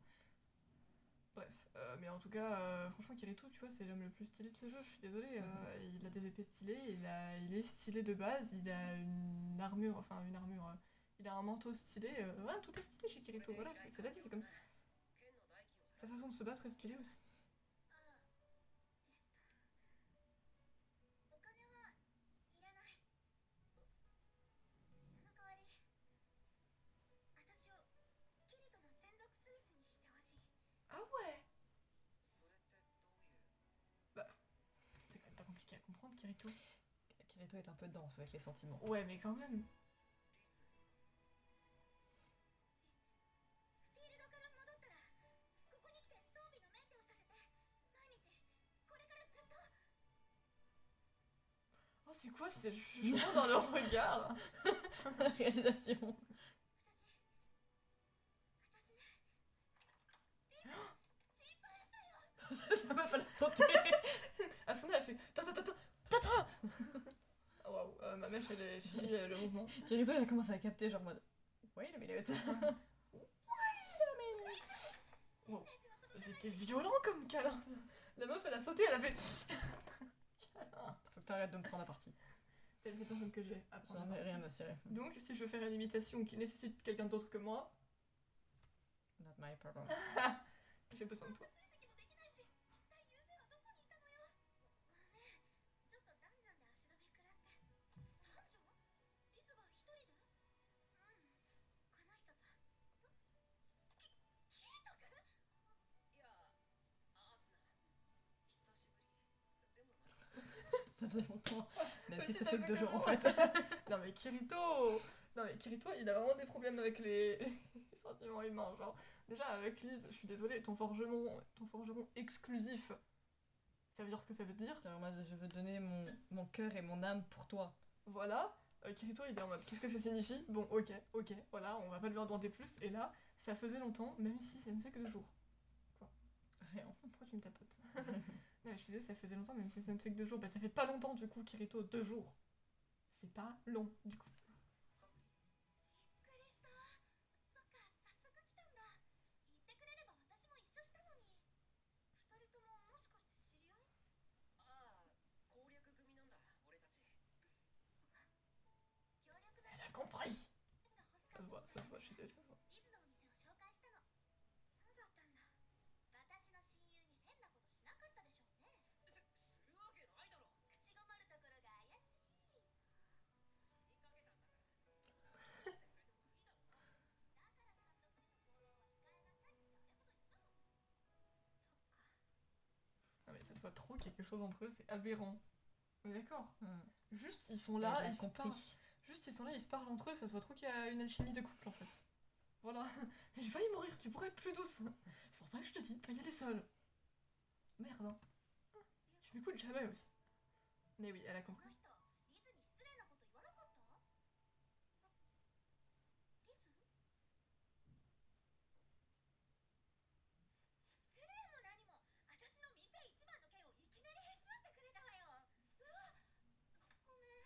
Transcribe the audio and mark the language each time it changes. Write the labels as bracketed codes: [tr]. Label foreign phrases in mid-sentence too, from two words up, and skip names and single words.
[fr] Bref, mais en tout cas, franchement, Kirito, tu vois, c'est l'homme le plus stylé de ce jeu. Je suis désolée. Il a des épées stylées, il est stylé de base, il a une armure, il a un manteau stylé. Voilà, tout est stylé chez Kirito. Voilà, c'est la vie, c'est comme ça. Sa façon de se battre est stylée aussi. [ja] お金はいらない。その代わり、私をキリトの専属スミスにしてほしい。 [fr] Ah ouais. Bah, c'est quand même pas compliqué à comprendre, Kirito. Kirito est un peu dense avec les sentiments. Ouais, mais quand même. [ja] フィールドから戻ったら、ここに来て装備のメンテをさせて、毎日、これからずっと。 [fr] Oh, c'est quoi ce jugement dans le regard? Réalisation. [ja] 私ね、心配したよ。 [fr] Ça m'a fallu sauter. Asuna, elle fait ta. Oh, waouh, ma mèche, elle suit le mouvement. Kirito, il a commencé à capter, genre en mode. [en] Wait a minute. Wow. [fr] C'était violent comme câlin. La meuf, elle a sauté, elle a fait. Câlin. Faut que t'arrêtes de me prendre à partie. Telle cette personne que j'ai à prendre. J'en ai rien à cirer. Donc, si je veux faire une imitation qui nécessite quelqu'un d'autre que moi, Là, [en] my problem. [fr] J'ai besoin de toi. [ja] 追跡もできないし、一体ゆうべはどこにいたのよ。ごめん、ちょっとダンジョンで足止め食らって。ダンジョン？リズが一人で？この人と。キリト君？いや、アースナ、久しぶり。でもない。 [fr] Ça faisait longtemps. Même si Oui, ça ça fait que fait 2 jours en que fait. Non mais Kirito... Non mais Kirito, il a vraiment des problèmes avec les sentiments humains, genre... Déjà avec Lise, je suis désolée, ton forgeron exclusif, ça veut dire ce que ça veut dire. Genre en mode, je veux donner mon cœur et mon âme pour toi. Voilà, Kirito il est en mode qu'est-ce que ça signifie? Bon ok, voilà, on va pas lui en demander plus, et là, ça faisait longtemps, même si ça ne fait que 2 jours. Rien. Pourquoi tu me tapotes? Non mais je te disais, ça faisait longtemps, même si ça ne fait que 2 jours, bah ça fait pas longtemps du coup Kirito, 2 jours. C'est pas long du coup. [ja] びっくりした。そっか、早速来たんだ。言ってくれれば私も一緒したのに。二人とももしかして知り合い？ああ、攻略組なんだ、俺たち。協力だ [fr] Elle a compris. [ja] が欲しかった。 [fr] Ça se voit, je suis désolée, ça se voit. [ja] リズのお店を紹介したの。そうだったんだ。私の親友に変なことしなかったでしょうね。するわけないだろ。口ごもるところが怪しい。死にかけたんだから。そうしてくれてもいいだろうな。だから単独での行動は控えなさいってあれほど言ったの。そっか。 [fr] Non mais ça se voit trop quelque chose entre eux, c'est aberrant. On est d'accord? Hmm. Juste ils sont là, Elle a ils se compris. parlent. Juste ils sont là, ils se parlent entre eux, ça se voit trop qu'il y a une alchimie de couple en fait. Voilà. J'ai failli mourir, tu pourrais être plus douce. C'est pour ça que je te dis de pas y aller seule. Merde hein. Tu m'écoutes jamais aussi. Mais oui, elle a [ja] こ [fr] compris. [ja] の人、リズに失礼なこと言わなかった？リズ？失礼も何も、私の店一番の件をいきなりへし折ってくれたわよ。うわ、ごめん。